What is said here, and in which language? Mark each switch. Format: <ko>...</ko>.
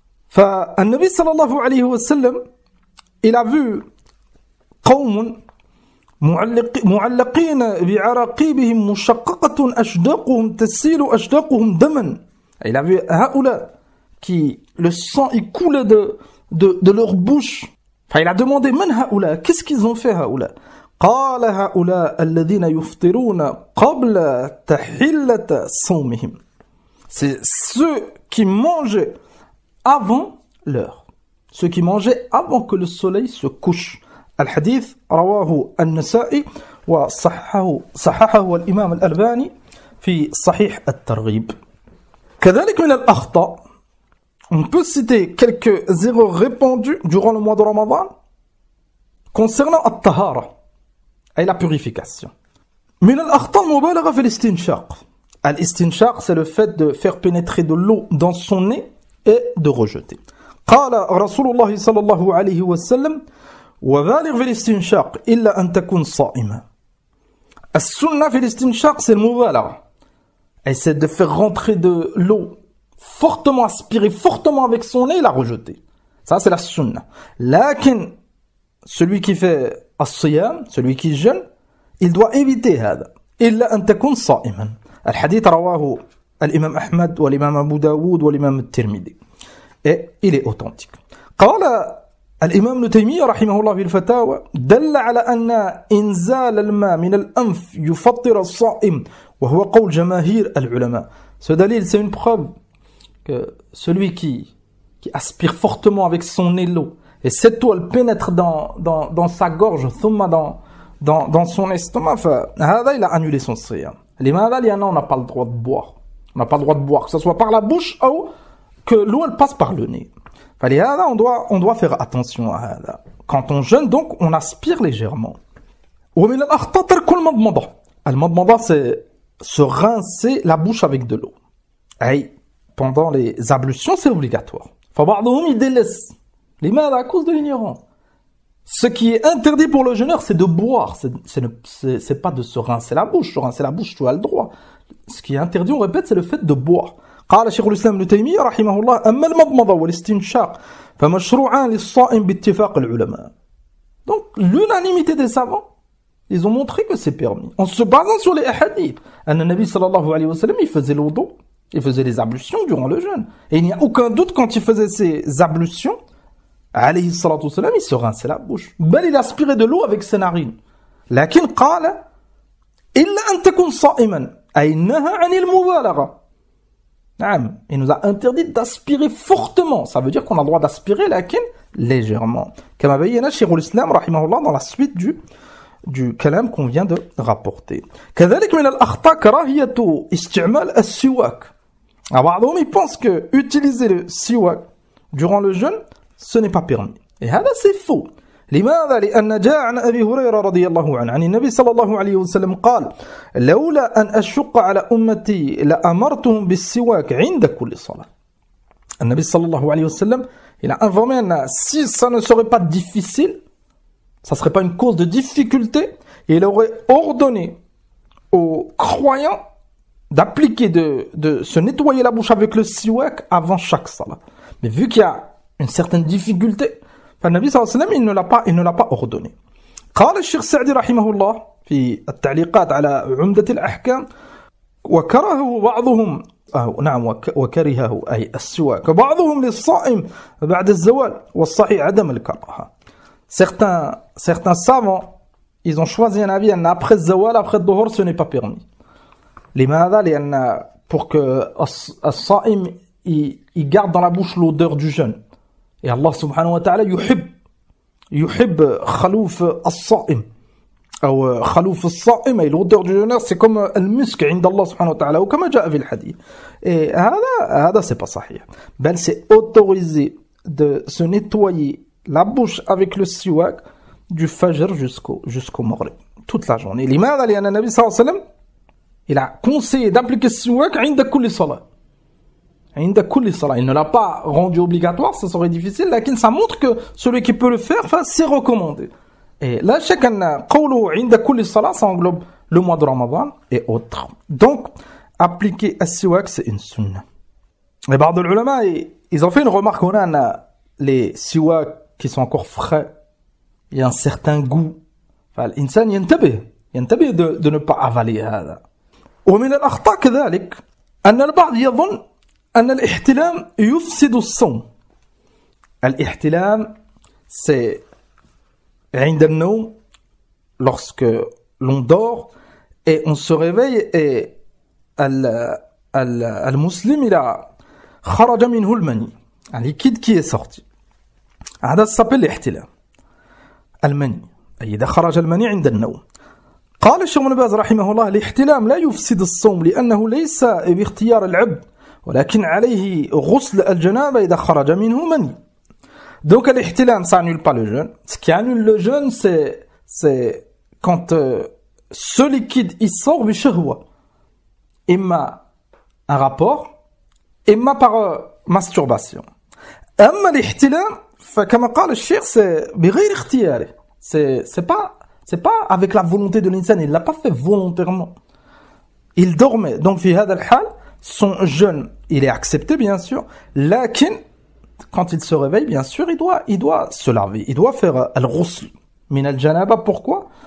<ar>فالنبي صلى الله عليه وسلم</ar> <fr>il a vu</fr> <ar>قوم معلقين بعراقيبهم مشققة أشداقهم تسيل أشداقهم دما.</ar> <fr>Il a vu</fr> <ar>هؤلاء</ar> <fr>qui le sang il coulait de leur bouche. Enfin, il a demandé</fr> <ar>من هؤلاء,</ar> <fr>qu'est-ce qu'ils ont fait</fr> <ar>هؤلاء. قال هؤلاء الذين يفطرون قبل تحلة صومهم.</ar> <fr>C'est ceux qui mangeaient avant l'heure. Ceux qui mangeaient avant que le soleil se couche.</fr> <ar>الحديث رواه النسائي وصححه الإمام الألباني في صحيح الترغيب. كذلك من الأخطاء,</ar> <fr>on peut citer quelques erreurs répandues durant le mois de Ramadan concernant</fr> <ar>الطهارة</ar> <fr>et la purification.</fr> <ar>من الأخطاء المبالغة في الاستنشاق.</ar> <fr>Al-istinshaq, c'est le fait de faire pénétrer de l'eau dans son nez et de rejeter.</fr> <ar>قال رسول الله صلى الله عليه وسلم وبالغ في الاستنشاق إلا أن تكون صائما. السنة في الاستنشاق,</ar> <fr>c'est le</fr> <ar>مبالغة.</ar> <fr>Et c'est de faire rentrer de l'eau fortement, aspirer fortement avec son nez et la rejeter. Ça, c'est la sunna. Lakin, celui qui fait as-siyam, celui qui jeûne, il doit éviter</fr> <ar>هذا. إلا أن تكون صائما. الحديث رواه الإمام أحمد والإمام أبو داود والإمام الترمذي.</ar> <fr>Et il est authentique.</fr> <ar>قال الإمام ابن تيمية رحمه الله في الفتاوى دل على أن إنزال الماء من الأنف يفطر الصائم وهو قول جماهير العلماء.</ar> <fr>Ce dalil, c'est une preuve que celui qui aspire fortement avec son nez l'eau et cette eau elle pénètre dans sa gorge</fr> <ar>ثم</ar> <fr>dans son estomac,</fr> <ar>هذا</ar> <fr>il a annulé son siyam.</fr> <ar>لماذا؟ لأنه</ar> <fr>on n'a pas le droit de boire. On n'a pas le droit de boire, que ce soit par la bouche ou que l'eau elle passe par le nez.</fr> <ar>فلهذا</ar> <fr>on doit faire attention à</fr> <ar>هذا.</ar> <fr>Quand on jeûne, donc, on aspire légèrement.</fr> <ar>ومن الأخطاء ترك المضمضة. المضمضة,</ar> <fr>c'est se rincer la bouche avec de l'eau. Et pendant les ablutions, c'est obligatoire.</fr> <ar>فبعضهم يدلس. لماذا؟</ar> <fr>À cause de l'ignorance. Ce qui est interdit pour le jeûneur, c'est de boire. C'est pas de se rincer la bouche. Se rincer la bouche, tu as le droit. Ce qui est interdit, on répète, c'est le fait de boire.</fr> <ar>قال شيخ الإسلام ابن تيمية رحمه الله أما المضمضة والاستنشاق فمشروعان للصائم باتفاق العلماء.</ar> <fr>Donc l'unanimité des savants, ils ont montré que c'est permis en se basant sur les hadiths.</fr> <ar>أن النبي صلى الله عليه وسلم</ar> <fr>il faisait l'wudu Il faisait les ablutions durant le jeûne. Et il n'y a aucun doute quand il faisait ces ablutions, alayhi salatu wassalam, il se rinçait la bouche. Bel, il aspirait de l'eau avec ses narines.</fr> <ar>Lakin qala illa an takun sa'iman ay naha 'anil mubalagha.</ar> <fr>Il nous a interdit d'aspirer fortement. Ça veut dire qu'on a le droit d'aspirer, lakin légèrement.</fr> <ar>Kama bayyana</ar> <fr>Cheikh al-Islam rahimahullah dans la suite du kalam qu'on vient de rapporter.</fr> <ar>كذلك من الأخطاء كراهية استعمال السواك. بعضهم</ar> <fr>ils pensent que utiliser le siwak durant le jeûne, ce n'est pas permis. Et</fr> <ar>هذا</ar> <fr>c'est faux.</fr> <ar>لماذا؟ لأن جاء عن أبي هريرة رضي الله عنه عن النبي صلى الله عليه وسلم قال لولا أن أشق على أمتي لأمرتهم بالسواك عند كل صلاة. النبي صلى الله عليه وسلم</ar> <fr>il a informé si ça ne serait pas difficile, ça serait pas une cause de difficulté, il aurait ordonné aux croyants d'appliquer, de se nettoyer la bouche avec le siwak avant chaque salat. Mais vu qu'il y a une certaine difficulté,</fr> <ar>فالنبي صلى الله عليه وسلم</ar> <fr>il ne l'a pas ordonné.</fr> <ar>قال الشيخ سعدي رحمه الله في التعليقات على عمدة الأحكام وكرهه بعضهم وكرهه أي السواك بعضهم للصائم بعد الزوال والصحيح عدم الكراهة.</ar> <fr>Certains savants, ils ont choisi un avis après le zawal, après le dhuhr, ce n'est pas permis.</fr> <ar>لماذا؟ لأن</ar> <fr>pour que</fr> <ar>الصائم</ar> <fr>il garde dans la bouche l'odeur du jeûne.</fr> <ar>Et Allah subhanahu wa ta'ala يحب خلوف الصائم أو خلوف الصائم أي</ar> <fr>l'odeur du jeûneur c'est comme</fr> <ar>المسك عند الله سبحانه وتعالى وكما جاء في الحديث.</ar> <fr>Et</fr> <ar>هذا</ar> <fr>c'est pas</fr> <ar>صحيح. بل</ar> <fr>c'est autorisé de se nettoyer la bouche avec le siwak du fajr jusqu'au maghrib toute la journée.</fr> <ar>لماذا؟ لأن النبي صلى الله عليه وسلم</ar> <fr>il a conseillé d'appliquer le siwak</fr> <ar>عند كل صلاة.</ar> <fr>Il ne l'a pas rendu obligatoire, ça serait difficile, mais ça montre que celui qui peut le faire, c'est recommandé. Et là, chacun</fr> <ar>qawluhu 'inda kulli salat,</ar> <fr>ça englobe le mois de Ramadan et autres. Donc, appliquer as-siwak, c'est une sunna. Et</fr> <ar>بعض العلماء,</ar> <fr>ils ont fait une remarque, on a les siwak qui sont encore frais, il y a un certain goût.</fr> <ar>فالإنسان ينتبه</ar> <fr>de ne pas avaler</fr> <ar>هذا. ومن الأخطاء كذلك أن البعض يظن أن الاحتلام يفسد الصوم. الاحتلام</ar> <fr>c'est</fr> <ar>عند النوم</ar> <fr>lorsque l'on dort et on se réveille et</fr> <ar>المسلم</ar> <fr>il a</fr> <ar>خرج منه المني</ar> <fr>un liquide qui est sorti.</fr> <ar>هذا</ar> <fr>s'appelle</fr> <ar>الاحتلام. المني أي إذا خرج المني عند النوم. قال الشيخ ابن باز رحمه الله الاحتلام لا يفسد الصوم لأنه ليس باختيار العبد ولكن عليه غسل الجنابة إذا خرج منه مني.</ar> <fr>Donc l'ihtilam ça annule pas le jeûne. Ce qui annule le jeûne c'est quand ce liquide il sort bishahwa. Imma un rapport, imma par masturbation.</fr> <ar>أما الاحتلام فكما قال الشيخ</ar> <fr>c'est</fr> <ar>بغير اختياره.</ar> <fr>C'est pas avec la volonté de l'insan, il l'a pas fait volontairement. Il dormait. Donc</fr> <ar>في هذا الحال</ar> <fr>son jeûne, il est accepté bien sûr, lakin quand il se réveille bien sûr, il doit se laver, il doit faire</fr> <ar>al-ghusl min al-janaba.</ar> <fr>Pourquoi?</fr>